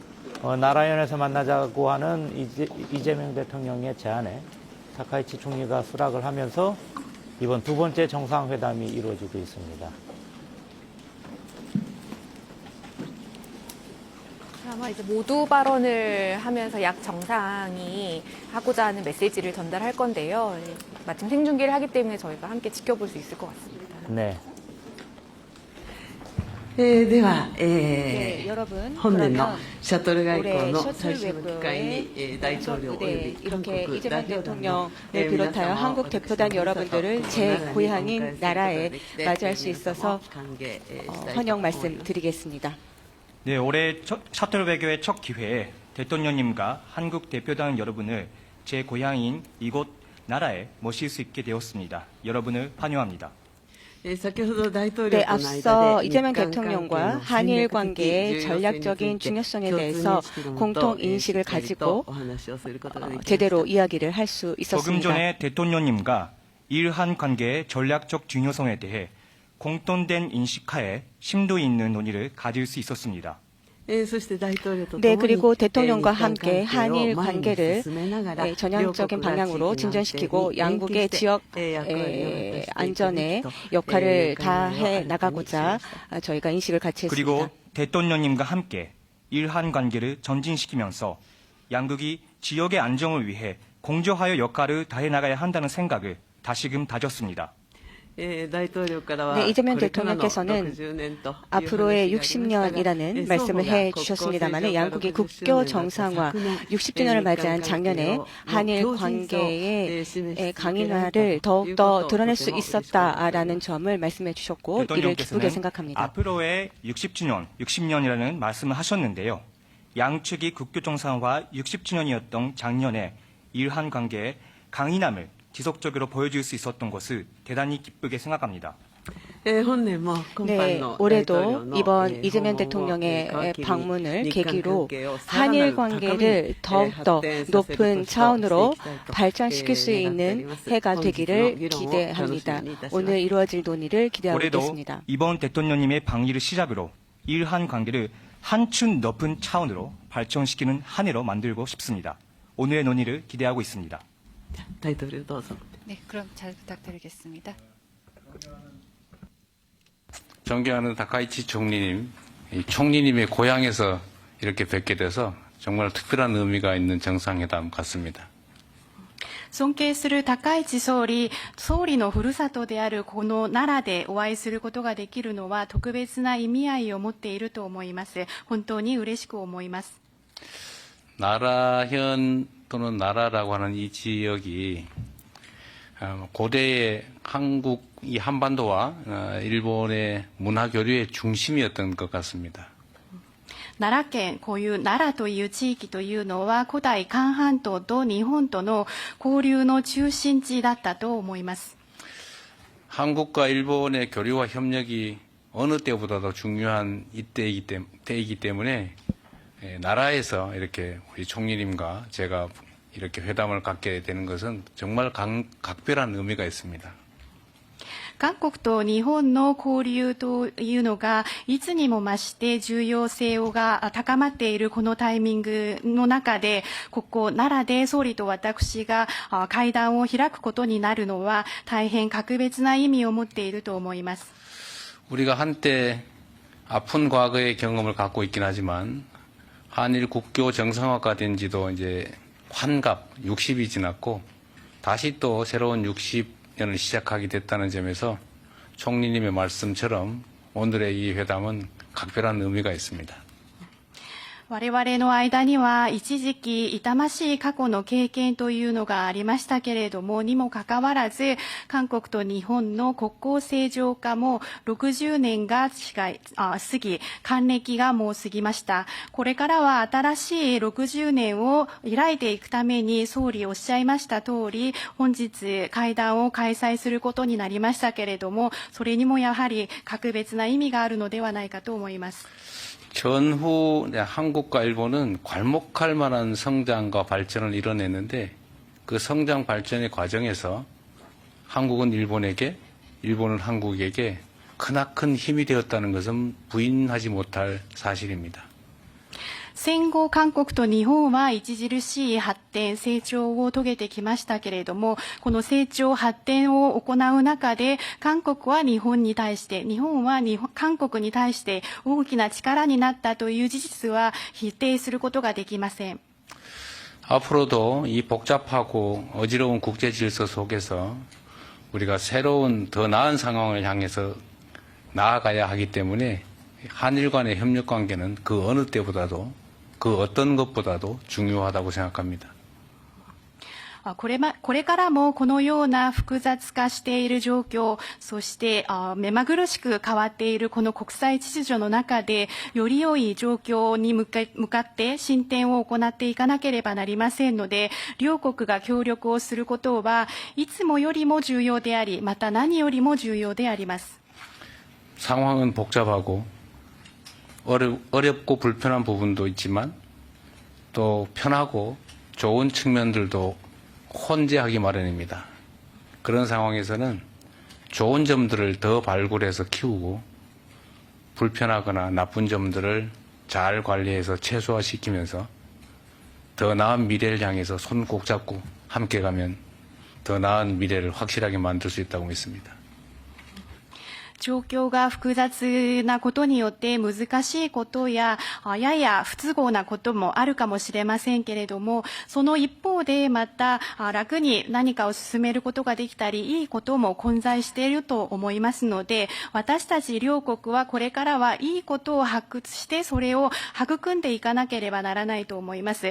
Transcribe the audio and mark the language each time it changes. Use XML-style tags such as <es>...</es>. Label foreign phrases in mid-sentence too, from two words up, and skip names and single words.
<ko>나라연에서 만나자고 하는 이재명 대통령의 제안에 다카이치 총리가 수락을 하면서 이번 두 번째 정상회담이 이루어지고 있습니다. 아마 이제 모두 발언을 하면서 약 정상이 하고자 하는 메시지를 전달할 건데요. 마침 생중계를 하기 때문에 저희가 함께 지켜볼 수 있을 것 같습니다. 네.</ko> <ja>では、</ja> <ko>여러분,</ko> <ja>本年の</ja> <ko>그러면</ko> <ja>シャトル外交</ja> <ko>올해</ko> <ja>の</ja> <ko>셔틀</ko> <ja>最初の機会に、</ja> <ko>외교의</ko> <ja>大統領および</ja> <ko>이렇게</ko> <ja>韓国</ja> <ko>이재명</ko> <ja>代表団の</ja> <ko>대통령을 비롯하여 한국 대표단 여러분들을 제 고향인 나라에 맞이할 수 있어서 환영 말씀드리겠습니다. 네, 올해 셔틀 외교의 첫 기회에 대통령님과 한국 대표단 여러분을 제 고향인 이곳 나라에 모실 수 있게 되었습니다. 여러분을 환영합니다.</ko> <ja>先ほど大統領</ja> <ko>네,</ko> <ja>との間</ja> <ko>앞서</ko> <ja>で</ja> <ko>이재명</ko> <ja>日韓関係</ja> <ko>대통령과</ko> <ja>の</ja> <ko>한일</ko> <ja>戦略的</ja> <ko>관계의</ko> <ja>重要性について</ja> <ko>전략적인 중요성에 대해서</ko> <ja>共通認識のもと</ja> <ko>공통 인식을</ko> <ja>しっかりと</ja> <ko>가지고</ko> <ja>お話をすることができました</ja> <ko>제대로 이야기를 할 수 조금 있었습니다. 전에 대통령님과 일한 관계의 전략적 중요성에 대해 공통된 인식하에 심도 있는 논의를 가질 수 있었습니다.</ko> <ja>そして大統領と共に</ja> <ko>네, 그리고 대통령과</ko> <ja>日韓</ja> <ko>함께</ko> <ja>関係を</ja> <ko>한일</ko> <ja>前に</ja> <ko>관계를</ko> <ja>進めながら</ja> <ko>전향적인</ko> <ja>両国が</ja> <ko>방향으로</ko> <ja>地域の安定に</ja> <ko>진전시키고</ko> <ja>連携</ja> <ko>양국의</ko> <ja>して</ja> <ko>지역</ko> <ja>役割を果たしていくべきと</ja> <ko>안전에</ko> <ja>考</ja> <ko>역할을</ko> <ja>え</ja> <ko>다해</ko> <ja>を</ja> <ko>나가고자</ko> <ja>示しました</ja> <ko>저희가 인식을 같이 그리고 했습니다. 대통령님과 함께 일한 관계를 전진시키면서 양국이 지역의 안정을 위해 공조하여 역할을 다해 나가야 한다는 생각을 다시금 다졌습니다.</ko> <ja>大統領からは</ja> <ko>네, 이재명</ko> <ja>これからの</ja> <ko>대통령께서는</ko> <ja>60年という</ja> <ko>앞으로의</ko> <ja>話がありましたが</ja> <ko>60년이라는 말씀을 해 주셨습니다만 양국이 국교 정상화 60주년을 맞이한 작년에 한일 관계의 강인화를 더욱더 드러낼 수 있었다라는 점을 말씀해 주셨고 이를 기쁘게 생각합니다. 앞으로의 60년이라는 말씀을 하셨는데요. 양측이 국교 정상화 60주년이었던 작년에 일한 관계의 강인함을 지속적으로 보여줄 수 있었던 것을 대단히 기쁘게 생각합니다.</ko> <ja>本年も今</ja> <ko>네,</ko> <ja>般の大統領</ja> <ko>올해도</ko> <ja>の</ja> <ko>이번</ko> <ja>訪</ja> <ko>이재명</ko> <ja>問を</ja> <ko>대통령의</ko> <ja>皮切り</ja> <ko>방문을</ko> <ja>日韓</ja> <ko>계기로</ko> <ja>関係をさらな</ja> <ko>한일</ko> <ja>る高みに</ja> <ko>관계를 더욱더</ko> <ja>発展させる</ja> <ko>높은</ko> <ja>年と</ja> <ko>차원으로</ko> <ja>していきたいと</ja> <ko>발전시킬 수</ko> <ja>願っており</ja> <ko>있는</ko> <ja>ます</ja> <ko>해가</ko> <ja>本日の</ja> <ko>되기를</ko> <ja>議論を</ja> <ko>기대합니다.</ko> <ja>楽しみにいたします</ja> <ko>오늘 이루어질 논의를 기대하고 올해도 있겠습니다. 이번 대통령님의 방위를 시작으로 일한 관계를 한층 높은 차원으로 발전시키는 한 해로 만들고 싶습니다. 오늘의 논의를 기대하고 있습니다.</ko> <ja>大統領どうぞ</ja> <ko>네, 그럼 잘 부탁드리겠습니다. 존경하는 다카이치 총리님, 이 총리님의 고향에서 이렇게 뵙게 돼서 정말 특별한 의미가 있는 정상회담 같습니다.</ko> <ja>尊敬する高市総理のふるさとであるこの奈良でお会いすることができるのは特別な意味合いを持っていると思います。本当に嬉しく思います。</ja> <ko>나라현 또는 나라라고 하는 이 지역이 고대의 한국 이 한반도와 일본의 문화 교류의 중심이었던 것 같습니다.</ko> <ja>奈良県、こういう奈良という地域というのは古代韓半島と日本との交流の中心地だったと思います。</ja> <ko>한국과 일본의 교류와 협력이 어느 때보다도 중요한 때이기 때문에 나라에서 이렇게 우리 총리님과 제가 이렇게 회담을 갖게 되는 것은 정말 각별한 의미가 있습니다.</ko> <ja>韓国と日本の交流というのがいつにも増して重要性が高まっているこのタイミングの中でここ奈良で総理と私が会談を開くことになるのは大変格別な意味を持っていると思います。</ja> <ko>우리가 한때 아픈 과거의 경험을 갖고 있긴 하지만 한일 국교 정상화가 된 지도 이제 환갑 60이 지났고 다시 또 새로운 60년을 시작하게 됐다는 점에서 총리님의 말씀처럼 오늘의 이 회담은 각별한 의미가 있습니다.</ko> <ja>我々の間には一時期痛ましい過去の経験というのがありましたけれどもにもかかわらず韓国と日本の国交正常化も60年が過ぎ還暦がもう過ぎました。これからは新しい60年を開いていくために総理おっしゃいました通り本日会談を開催することになりましたけれどもそれにもやはり格別な意味があるのではないかと思います。</ja> <ko>전후 한국과 일본은 괄목할 만한 성장과 발전을 이뤄냈는데 그 성장 발전의 과정에서 한국은 일본에게, 일본은 한국에게 크나큰 힘이 되었다는 것은 부인하지 못할 사실입니다.</ko> <ja>戦後韓国と日本は著しい発展成長を遂げてきましたけれども、この成長発展を行う中で韓国は日本に対して、日本は韓国に対して大きな力になったという事実は否定することができません。</ja> <ko>앞으로도 이 복잡하고 어지러운 국제 질서 속에서 우리가 새로운 더 나은 상황을 향해서 나아가야 하기 때문에 한일 간의 협력 관계는 그 어느 때보다도 그 어떤 것보다도 중요하다고 생각합니다.</ko> <ja>これからもこのような複雑化している状況、そして目まぐるしく変わっているこの国際秩序の中で、より良い状況に向かって進展を行っていかなければなりませんので、両国が協力をすることはいつもよりも重要であり、また何よりも重要であります。</ja> <ko>상황은 복잡하고 어렵고 불편한 부분도 있지만 또 편하고 좋은 측면들도 혼재하기 마련입니다. 그런 상황에서는 좋은 점들을 더 발굴해서 키우고 불편하거나 나쁜 점들을 잘 관리해서 최소화시키면서 더 나은 미래를 향해서 손 꼭 잡고 함께 가면 더 나은 미래를 확실하게 만들 수 있다고 믿습니다.</ko> <ja>状況が複雑なことによって難しいことややや不都合なこともあるかもしれませんけれども、その一方でまた楽に何かを進めることができたり、いいことも混在していると思いますので、私たち両国はこれからはいいことを発掘してそれを育んでいかなければならないと思います。</ja>